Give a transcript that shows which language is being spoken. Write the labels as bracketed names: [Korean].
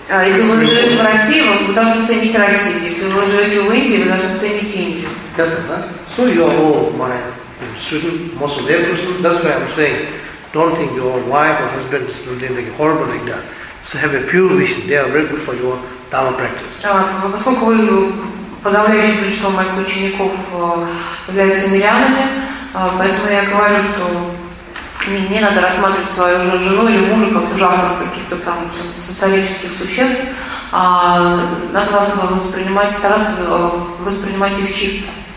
[Russian] Если вы живете в России, вы должны ценить Россию. Если вы живете в Индии, вы должны ценить Индию. Ясно, да? [English] So you are all my student, most of their person. That's why I'm saying, don't think your wife or husband is something like horrible like that. So have a pure vision. They are very good for your dharma practice. [Russian] Поскольку вы подавляющее большинство моих учеников являются мирянами, поэтому я говорю, что не надо рассматривать свою жену или мужа как ужасных каких-то там социалистических существ. Надо вас воспринимать, стараться воспринимать их чисто.